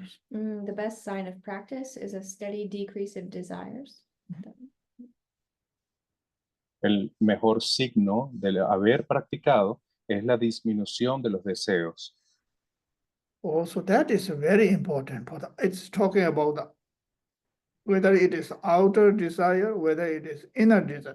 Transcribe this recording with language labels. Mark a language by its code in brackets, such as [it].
[en] The best sign of practice is a steady decrease of desires. [es] El mejor signo de haber practicado es la disminución de los deseos. [en] Also, that is very important. It's talking about whether it is outer desire, whether it is inner desire.